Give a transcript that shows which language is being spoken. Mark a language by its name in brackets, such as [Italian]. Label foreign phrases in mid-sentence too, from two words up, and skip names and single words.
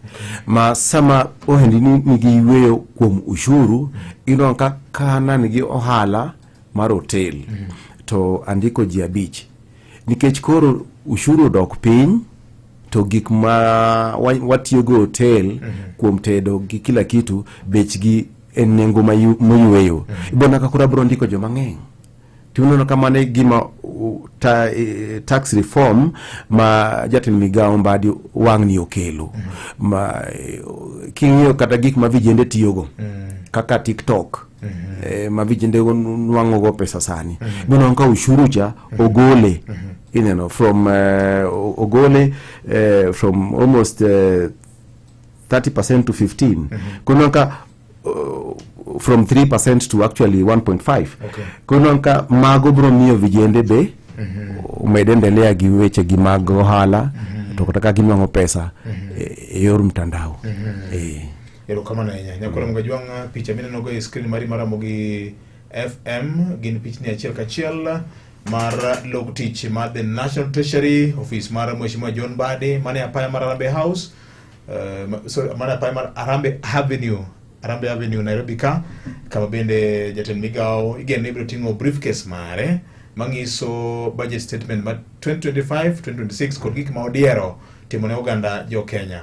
[Luo (Kenya and Tanzania)] Ma sama ohendini nigi yueyo kuom ushuru ino ka kana nigi ohala mar hotel to andiko ji abich. Nikech koro ushuru dok piny to gik ma watiyogo hotel kuom tedo gi [Swahili] kila kitu [Luo (Kenya and Tanzania)] bechgi en nengo mayueyo. Ibona ka kura bro ndiko joma ng'eny. Tiunono kama ne gima [English] tax reform [Luo (Kenya and Tanzania)] ma Jatend Migao Mbadi wang' ni okelo. Ma king'iyo kata gik ma vijende tiyogo kaka TikTok. Ma vijende nwang'ogo pesa sani. Ibona ka ushuru cha ogole [English] from from almost 30% to 15%. [Luo (Kenya and Tanzania)] Kunonka [English] from 3% to actually 1.5%. [Luo (Kenya and Tanzania)] Okay. Kunonka mago bro miyo vijende be umedendelea gi weche gi mag ohala to kutaka ginwango pesa e yor mtandao. Erokamano ahinya. Nyakoro mgajwang' picha mineno go e screen mari mar Ramogi FM gin pichni achiel kachiel mar log tich mar [English] the National Treasury Office [Luo (Kenya and Tanzania)] mar Mheshimiwa John Mbadi mane apaya mar Harambee House, mane apaya mar Harambee Avenue Nairobi ka kama bende Jatend Migao igen ibiro ting'o briefcase mare mangiso [English] budget statement [Luo (Kenya and Tanzania)] mar 2025-2026 kod gik ma odiero timone oganda jo Kenya.